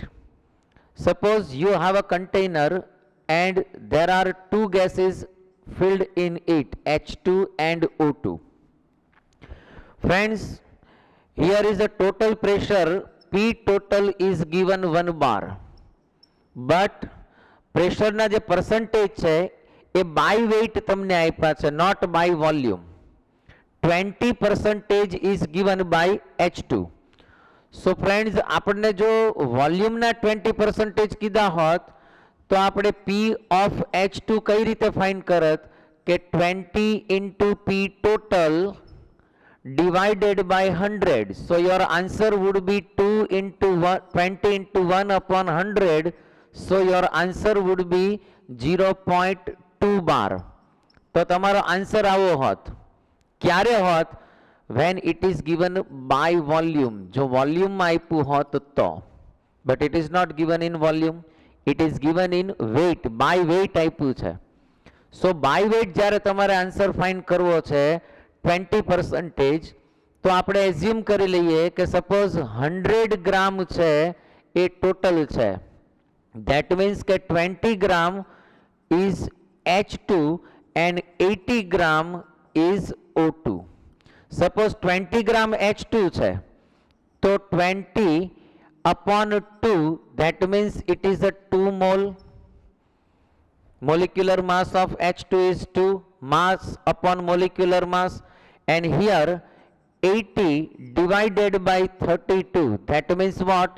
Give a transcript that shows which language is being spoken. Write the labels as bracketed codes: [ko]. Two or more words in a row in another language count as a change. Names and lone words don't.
[en] Suppose you have a container and there are two gases filled in it, H2 and O2. Friends, here is the total pressure. P total is given 1 bar. But pressure [gu] ના જે [en] percentage [gu] છે એ [en] by weight [gu] તમને આપ્યા છે, [en] not by volume. 20% is given by H2. So friends, [gu] આપણને જો વોલ્યુમના 20% કીધા હોત તો આપણે [en] P of H2 [gu] કઈ રીતે ફાઇન્ડ કરત કે [en] 20 into P total divided by 100. So your answer would be 2 into 20 into 1 upon 100. So your answer would be 0.2 bar. [gu] તો તમારો આન્સર આવો હોત. ક્યારે હોત? [en] when it is given by volume. [gu] જો વોલ્યુમમાં આપ્યું હોત તો. [en] but it is not given in volume, it is given in weight. by weight [gu] આપ્યું છે. [en] so by weight [gu] જ્યારે તમારે આન્સર ફાઇન્ડ કરવો છે 20%, તો આપણે એઝ્યુમ કરી લઈએ કે સપોઝ 100 ગ્રામ છે એ ટોટલ છે. [en] that means કે 20 ગ્રામ is H2 and 80 ગ્રામ is O2. Suppose 20 gram H2 [gu] છે તો [en] 20 upon 2, that means it is a 2 mole. Molecular mass of H2 is 2, mass upon molecular mass, and here 80 divided by 32, that means what?